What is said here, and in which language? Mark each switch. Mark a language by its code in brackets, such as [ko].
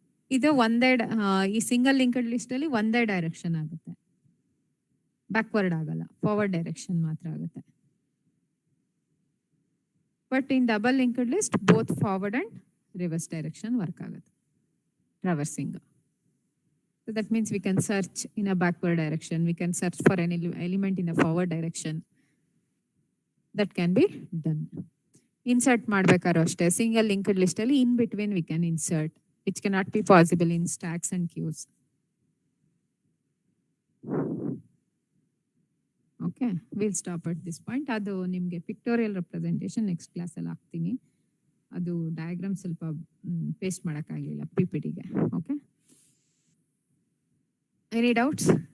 [kn] ಇದು ಒಂದೇ ಈ ಸಿಂಗಲ್ ಲಿಂಕ್ಡ್ ಲಿಸ್ಟ್ ಅಲ್ಲಿ ಒಂದೇ ಡೈರೆಕ್ಷನ್ ಆಗುತ್ತೆ, ಬ್ಯಾಕ್ವರ್ಡ್ ಆಗಲ್ಲ, ಫಾರ್ವರ್ಡ್ ಡೈರೆಕ್ಷನ್ ಮಾತ್ರ ಆಗುತ್ತೆ. [en] But in double linked list both forward and reverse direction work ಆಗುತ್ತೆ, traversing. So that means we can search in a backward direction, we can search for an element in a forward direction. That can be done. [kn] Insert ಮಾಡಬೇಕಾದ್ರೂ ಅಷ್ಟೇ, single linked list ಅಲ್ಲಿ [en] In between we can insert, which cannot be possible in stacks and queues. Okay, we'll stop at this point. [kn] ಅದು ನಿಮಗೆ pictorial representation next class ಅಲ್ಲಿ ಹಾಕ್ತೀನಿ. ಅದು diagram ಸ್ವಲ್ಪ paste ಮಾಡೋಕ್ಕಾಗಲಿಲ್ಲ PPT-ಗೆ. [en] Okay, any doubts?